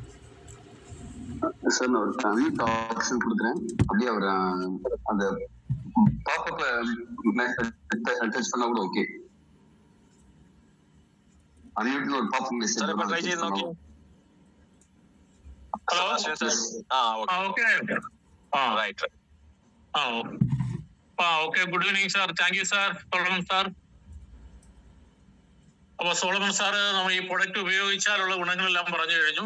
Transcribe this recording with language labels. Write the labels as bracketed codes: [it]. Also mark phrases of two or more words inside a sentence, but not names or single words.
[ta] சார் நான் ஒரு அன்மியூட் ஆப்ஷன் கொடுக்குறேன். அப்படியே அவர் அந்த பாப்பப்ல டச் பண்ணா கூட ஓகே. அன்மியூட்ல ஒரு பாப்பப் மெசேஜ் சார் இப்ப ட்ரை [ml] ചെയ്ത് നോക്കി. ഹലോ ഓക്കെ റൈറ്റ്. [en] Okay good evening sir. Thank you sir. Solomon sir. [ml] അപ്പൊ സോളമൻ സാറ് നമ്മൾ ഈ പ്രൊഡക്റ്റ് ഉപയോഗിച്ചാലുള്ള ഗുണങ്ങളെല്ലാം പറഞ്ഞു കഴിഞ്ഞു.